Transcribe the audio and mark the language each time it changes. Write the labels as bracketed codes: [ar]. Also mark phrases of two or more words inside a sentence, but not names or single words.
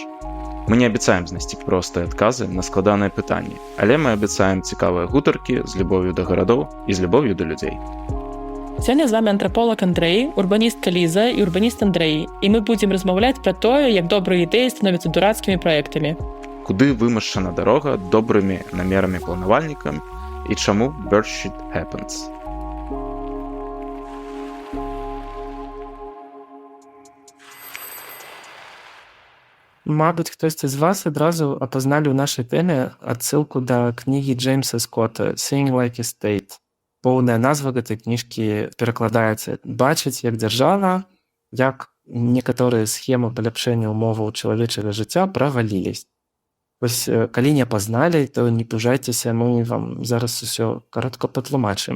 [be] Мы не абяцаем знайсці простыя адказы на складаныя пытанні, але мы абяцаем цікавыя гутаркі з любоўю да гарадоў і з любоўю да людзей. Сёння з вами антраполаг Андрэй, урбаністка Ліза і урбаніст Андрэй, і мы будзем размаўляць пра тое, як добрыя ідэі становяцца дурацкімі праектамі. Куды вымашчана дарога добрымі намерамі планавальнікам і чаму [en] bird shit happens. [be] Мабыць, хтосьці з вас адразу апазналі ў нашай тэме адсылку да кнігі Джеймса Скотта [en] «Seeing like a state». [be] Поўная назва гэтай кніжкі перакладаецца «Бачыць, як дзяржава, як некаторыя схемы паляпшэння ўмоваў чалавечага жыцця правалілись». Вось, калі не апазналі, то не пужайцеся, мы вам зараз усё каротка патлумачым.